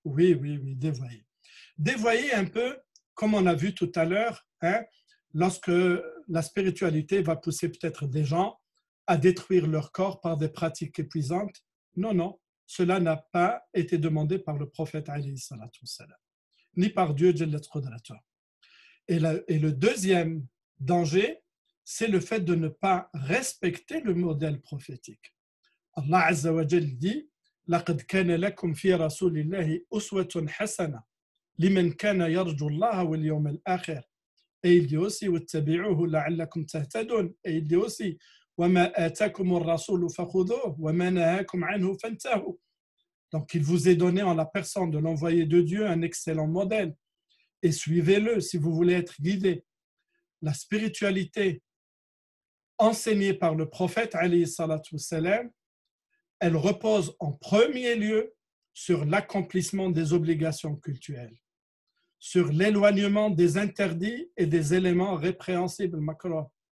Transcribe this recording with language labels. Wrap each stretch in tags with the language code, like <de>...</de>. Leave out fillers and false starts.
<fr>Oui, oui, oui, dévoyée. Dévoyée un peu, comme on a vu tout à l'heure, lorsque la spiritualité va pousser peut-être des gens à détruire leur corps par des pratiques épuisantes. Non, non, cela n'a pas été demandé par le prophète alayhi salatu wassalam, ni par Dieu Jalla Qudratuh. Et le deuxième danger, c'est le fait de ne pas respecter le modèle prophétique.</fr> <ar>Allah Azza wa Jal dit لقد كان لكم في رسول الله أسوة حسنة لمن كان يرجو الله واليوم الآخر.</ar> <fr>Et il dit aussi</fr> <ar>واتبعوه لعلكم تهتدون.</ar> <fr>Et il dit aussi</fr> <ar>وما آتاكم الرسول فخذوه وما نهاكم عنه فانتهوا.</ar> <fr>Donc il vous est donné en la personne de l'envoyé de Dieu un excellent modèle et suivez-le si vous voulez être guidé. La spiritualité enseignée par le prophète alayhi salatu wassalam, elle repose en premier lieu sur l'accomplissement des obligations cultuelles, sur l'éloignement des interdits et des éléments répréhensibles makruh.</fr>